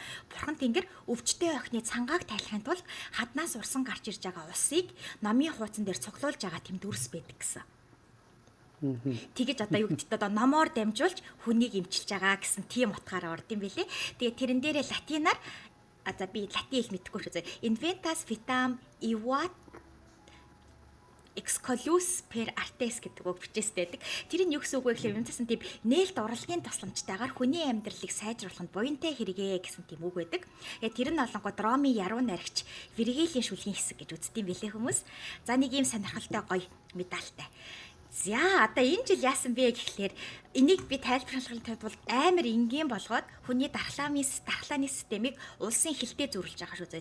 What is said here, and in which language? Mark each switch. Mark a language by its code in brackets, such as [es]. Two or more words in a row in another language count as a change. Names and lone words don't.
[mn] Бурхан тэнгэр өвчтэй охины цангааг тайлахын тулд хаднаас урсан гарч ирж байгаа усыг номын хуудсан дээр цуглуулж байгаа тийм дүрс байдаг гэсэн. Тэгэж одоо юу гэдэгт одоо номоор дамжуулж хүнийг эмчилж байгаа гэсэн тийм утгаараа орд юм бэлээ. Тэгээ тэрэн дээрээ латинаар за би латин хэл мэдэхгүй шүү зэ. [la] Inventas vitam ivat exclus per artes [mn] гэдэг үг бичээстэй байдаг. Тэр нь юу гэсэн үг вэ гэхээр юмтасан тийм нээлт урлагийн тусламжтайгаар хүний амьдралыг сайжруулахад буянтай хэрэгэ гэсэн тийм үг байдаг. Тэр нь олонгод Ромын яруу найрагч Вергилийн шүлгийн хэсэг гэж үздэг юм бэлээ хүмүүс. За нэг юм сонирхолтой гоё медальтай. За одоо энэ жил яасан бэ гэхлээр энийг би тайлбарлахын тулд амар энгийн болгоод хүний дархлааны системийг улсын хилтэй зөрүүлж байгаа шүү зэ.